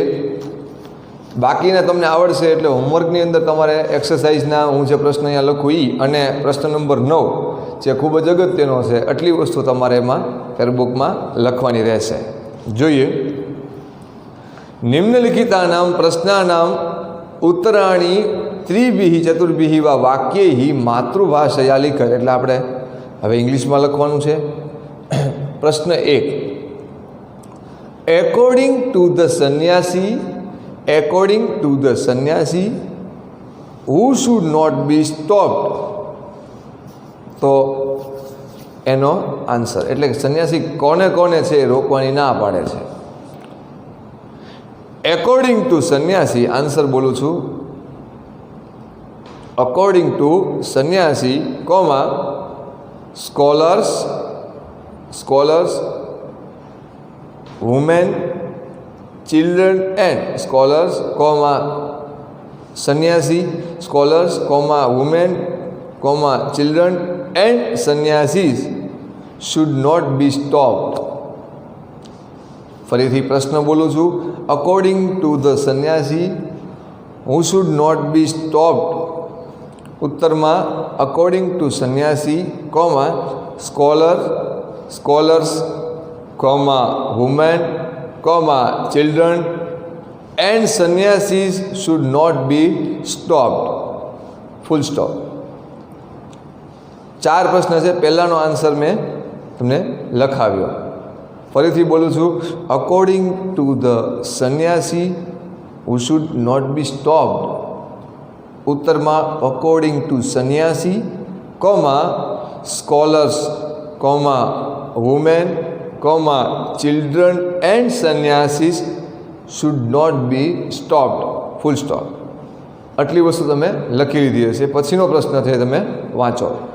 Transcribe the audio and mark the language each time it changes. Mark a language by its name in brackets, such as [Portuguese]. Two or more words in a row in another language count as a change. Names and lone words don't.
[Gujarati] બાકીના તમને આવડશે એટલે હોમવર્કની અંદર તમારે એક્સરસાઇઝના હું જે પ્રશ્ન અહીંયા લખું અને પ્રશ્ન નંબર 9 જે ખૂબ જ અગત્યનો છે આટલી વસ્તુ તમારે એમાં ફેરબુકમાં લખવાની રહેશે. જોઈએ. [Sanskrit] નિમ્નલિખિતાનામ પ્રશ્નાનામ ઉત્તરાણી ત્રિભિઃ ચતુર્ભિઃ વા વાક્યૈઃ માતૃભાષયા લિખત. [Gujarati] એટલે આપણે હવે ઇંગ્લિશમાં લખવાનું છે. પ્રશ્ન 1. [English] According to the sannyasi who should not be stopped. [Gujarati] તો એનો આન્સર એટલે કે સંન્યાસી કોને છે રોકવાની ના પાડે છે. [English] according to [Gujarati] સંન્યાસી આન્સર બોલું છું. [English] according to sannyasi comma scholars women, children and scholars, comma sannyasi, scholars, comma women, comma children and sannyasis should not be stopped. [Gujarati] ફરીથી પ્રશ્ન બોલું છું. [English] according to the sannyasi who should not be stopped. ઉત્તરમાં according to sannyasi comma scholars comma women, comma children and sannyasis should not be stopped. Full stop. [Gujarati] 4 પ્રશ્ન છે. પહેલાનો આન્સર મેં તમને લખાવ્યો. ફરીથી બોલું છું. [English] according to the sannyasi who should not be stopped. ઉત્તરમાં according to sannyasi comma scholars, comma women, comma children and sannyasis should not be stopped. Full stop. [Gujarati] આટલી વસ્તુ તમે લખી લીધી હશે. પછીનો પ્રશ્ન છે તમે વાંચો.